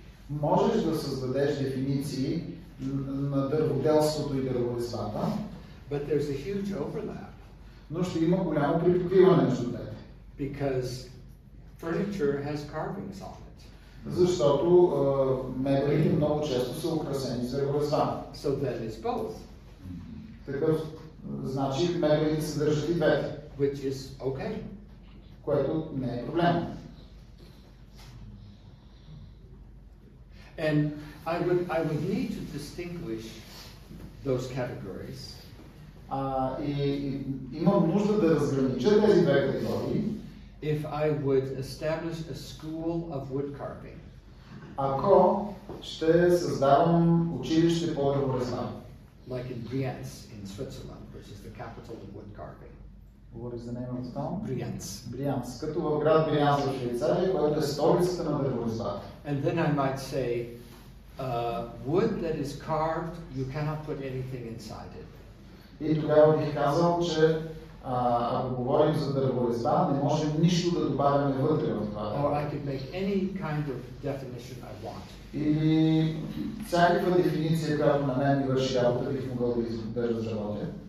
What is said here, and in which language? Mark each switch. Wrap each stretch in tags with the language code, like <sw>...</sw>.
<bg>Можеш да създадеш дефиниции на дърводелството и дърворезбата.</bg> <en>But there's a huge overlap.</en> <bg>Но ще има голямо припокриване между двете.</bg> <en>Because Furniture has carvings on it.</en> <bg>Защото мебелите много често са украсени с дърворезба.</bg> <en>So then it's both.</en> <bg>Такъв, значи мебелите съдържат и двете.</bg> <en>Which is okay.</en> <bg>Което не е проблем.</bg> <en>And I would need to distinguish those categories.</en> <bg>И имам нужда да разгранича тези две категории.</bg> <en>If I would establish a school of wood carving.</en> <bg>Ако ще създавам училище по дърворезба.</bg> <en>Like in Brienz in Switzerland, which is the capital of wood carving. What is the name of the town? Brienz.</en> <bg>Brienz, като в град Брианс в Швейцария, който е столицата на дърворезбата.</bg> <en>And then I might say, wood that is carved, you cannot put anything inside it.</en> <bg>И тогава бих казал, че ако говорим за дърворезба, не можем нищо да добавяме вътре в това.</bg> <en>Or I could make any kind of definition I want.</en> <bg>Или всякаква дефиниция, която на мен ми върши работа, бих могъл да разработя.</bg>